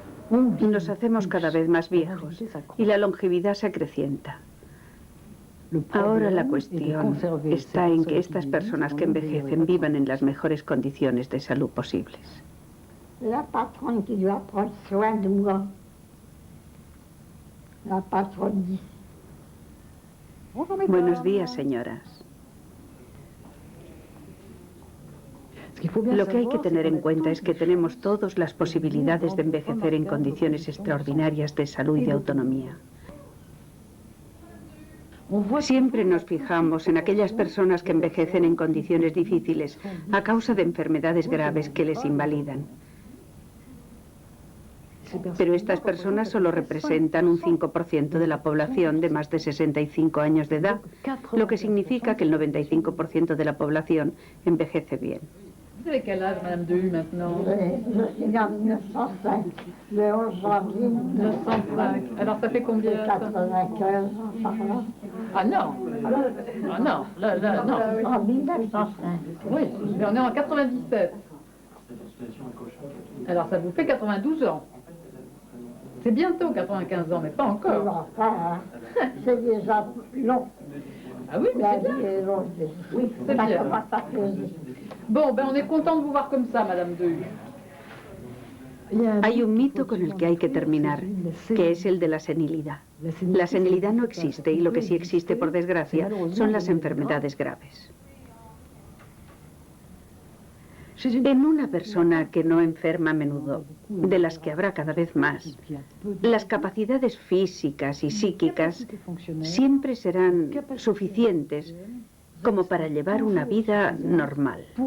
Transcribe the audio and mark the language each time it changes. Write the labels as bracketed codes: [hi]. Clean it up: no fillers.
[es] Nos hacemos cada vez más viejos y la longevidad se acrecienta. Ahora la cuestión está en que estas personas que envejecen vivan en las mejores condiciones de salud posibles. [fr] La patronne qui doit prendre soin de moi. La patronne dit. [es] Buenos días, señoras. Lo que hay que tener en cuenta es que tenemos todas las posibilidades de envejecer en condiciones extraordinarias de salud y de autonomía. Siempre nos fijamos en aquellas personas que envejecen en condiciones difíciles a causa de enfermedades graves que les invalidan. Pero estas personas solo representan un 5% de la población de más de 65 años de edad, lo que significa que el 95% de la población envejece bien. [fr] Vous avez quel âge, Madame Dehu, maintenant? Je suis en 1905, le 11 janvier 1905. Alors ça fait combien? 95 par là. Ah non! Ah non, là, non. En 1905. Oui, mais on est en 97. Alors ça vous fait 92 ans. C'est bientôt 95 ans, mais pas encore. Enfin, c'est déjà long. Ah oui, mais c'est bien. Oui, c'est ça bien. commence à peser. Bon, ben on est content de vous voir comme ça, Madame Dehu. [es] Hay un mito con el que hay que terminar, que es el de la senilidad. La senilidad no existe y lo que sí existe, por desgracia, son las enfermedades graves. En una persona que no enferma a menudo, de las que habrá cada vez más, las capacidades físicas y psíquicas siempre serán suficientes como para llevar una vida normal.